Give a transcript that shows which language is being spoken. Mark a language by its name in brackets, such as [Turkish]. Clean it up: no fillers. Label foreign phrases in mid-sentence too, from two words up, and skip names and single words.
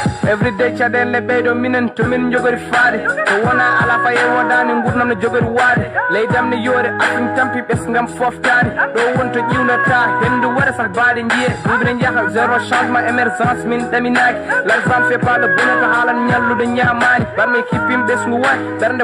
[Fula] everyday caɗele ɓeyɗo minen to min jogori faade to wona ala faye wodani gurdam no jogori waade leydam ne yoore afim tampi ɓesgam foftani ɗo wonto ƴiwnata hendu waɗa sah baɗe jiye duuɓine jaaha [French] zéro changement émergence [Fula] min ɗaminaki [French] l'argent fait pas le bonheur [Fula] to haalan ñallude ñamani barmi kippim ɓesgu wani ɓernde